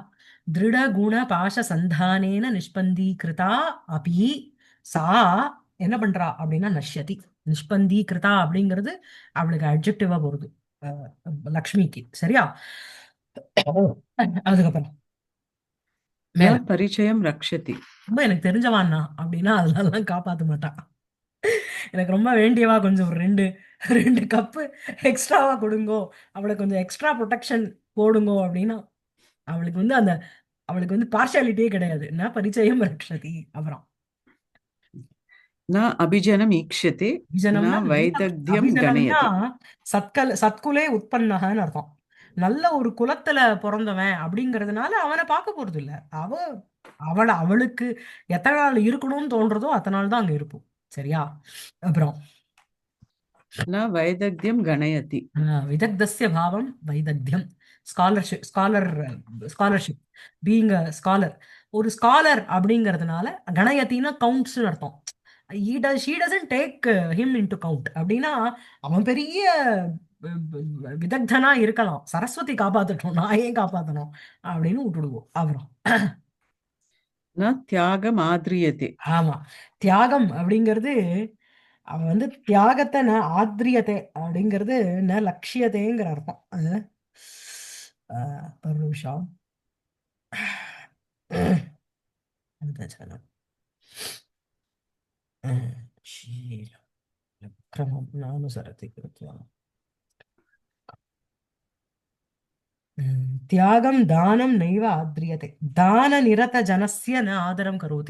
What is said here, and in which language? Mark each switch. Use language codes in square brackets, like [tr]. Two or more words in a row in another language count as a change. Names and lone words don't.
[sa] दृढगुणपाश सन्दानेन निष्पन्दीकृता अपि सा [ta] என்ன பண்றா அப்படின்னா [sa] நஷ்யதி. [ta] நிஷ்பந்தீகிருதா அப்படிங்கிறது அவளுக்கு அட்ஜெக்டிவா போறது லக்ஷ்மிக்கு. சரியா? அதுக்கப்புறம் न மேல [sa] परिचयं रक्षति. [ta] ரொம்ப எனக்கு தெரிஞ்சவான்னா அப்படின்னா அதெல்லாம் காப்பாற்ற மாட்டான். எனக்கு ரொம்ப வேண்டியவா கொஞ்சம் ஒரு 2 கப்பு எக்ஸ்ட்ராவா கொடுங்கோ, அவளை கொஞ்சம் [en] extra protection [ta] போடுங்கோ அப்படின்னா அவளுக்கு வந்து அந்த அவளுக்கு வந்து பார்ஷியாலிட்டியே கிடையாது. என்ன [sa] परिचयं रक्षति. [ta] அப்புறம் [sa] न अभिजनम् ईक्षते न [ta] அபிஜனம்னா वैदग्ध्यं அபிஜனம்னா गणयति. சத்குலே உற்பன்னகன்னு அர்த்தம். நல்ல ஒரு குலத்துல பிறந்தவன் அப்படிங்கிறதுனால அவனை பார்க்க போறது இல்ல. அவளுக்கு எத்தனை நாள் இருக்கணும்னு தோன்றதோ அத்தனை நாள் தான் அங்க இருப்போம். சரியா? அப்புறம் [sa] न वैदग्ध्यं गणयति. विदग्धस्य भावं वैदग्ध्यम्. [en] scholarship, being a scholar. [ta] ஒரு ஸ்காலர் அப்படிங்கிறதுனால கணயத்தின்னா கவுண்ட்ஸ்னு அர்த்தம். [en] she doesn't take him into count [ta] அப்படின்னா அவன் பெரிய விதக்தனா இருக்கலாம், சரஸ்வதி காப்பாத்தட்டும், நான் ஏன் காப்பாத்தணும் அப்படின்னு விட்டுடுவோம். அப்புறம் [sa] न त्यागम् आद्रियते. [ta] ஆமா, தியாகம் அப்படிங்கிறது அவன் வந்து தியாகத்தை ந ஆத்ரியத்தை அப்படிங்கிறது ந லட்சியத்தைங்கிற அர்த்தம். அது ஒரு நிமிஷம். [sa] அந்த जलं शीलं क्रमं नानुसरति कृत्वा त्यागं दानं नैव आद्रियते दान निरत जनस्य न आदरं करोति.